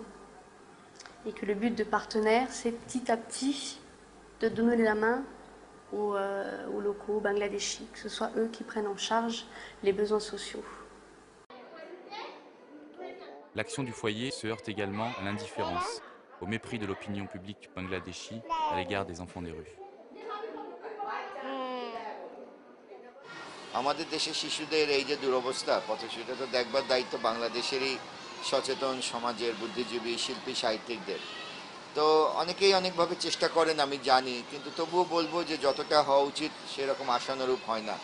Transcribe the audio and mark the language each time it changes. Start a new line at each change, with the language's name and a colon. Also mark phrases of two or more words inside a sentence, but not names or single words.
French: Et que le but de Partenaire, c'est petit à petit de donner la main aux locaux bangladeshis, que ce soit eux qui prennent en charge les besoins sociaux. L'action du foyer se heurte également à l'indifférence, au mépris de l'opinion publique bangladeshi à l'égard des enfants des rues.
Bangla: আমাদের দেশের শিশুদের এই যে দুরবস্থা, পথশিশুটা তো দেখবার দায়িত্ব বাংলাদেশেরই সচেতন সমাজের বুদ্ধিজীবী, শিল্পী, সাহিত্যিকদের। তো অনেকেই অনেকভাবে চেষ্টা করেন আমি জানি, কিন্তু তবুও বলবো যে যতটা হওয়া উচিত সেরকম আশানুরূপ হয় না।